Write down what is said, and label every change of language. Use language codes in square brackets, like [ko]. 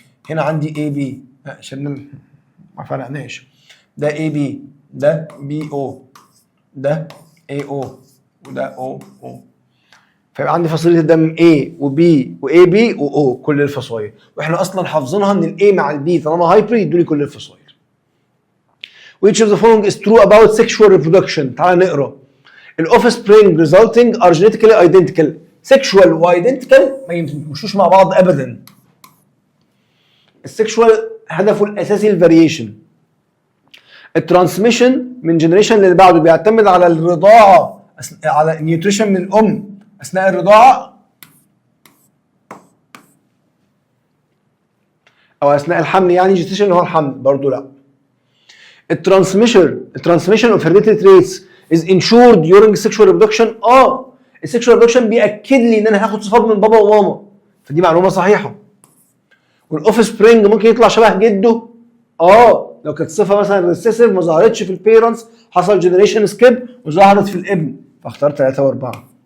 [ar] هنا عندي اي بي، عشان ما فرقناش. ده اي بي، ده بي او، ده اي او، وده او او. فيبقى عندي فصيله الدم A وبي واي بي واو كل الفصائل، واحنا اصلا حافظينها ان الاي مع البي طالما هايبر يدوا لي كل الفصائل. [en] Which of the following is true about sexual reproduction؟ [ar] تعال نقرا. [en] الاوفسبرينج resulting are genetically identical. [ar] sexual وايدنتيكال ما يمشوش مع بعض ابدا. السكشوال هدفه الاساسي الفاريشن. الترانسميشن من جنريشن للي بعده بيعتمد على الرضاعه، على النيوتريشن من الام اثناء الرضاعه او اثناء الحمل، يعني جيستيشن اللي هو الحمل برضه لا. [en] الترانسميشن of hereditary traits is ensured during sexual reproduction. [ar] السكشوال ريبرودكشن بياكد لي ان انا هاخد صفات من بابا وماما، فدي معلومه صحيحه. والاوف سبرينج ممكن يطلع شبه جده. لو كانت صفه مثلا ريسيسيف ما ظهرتش في البيرنتس، حصل جنريشن سكيب وظهرت في الابن، فاختار 3 و4.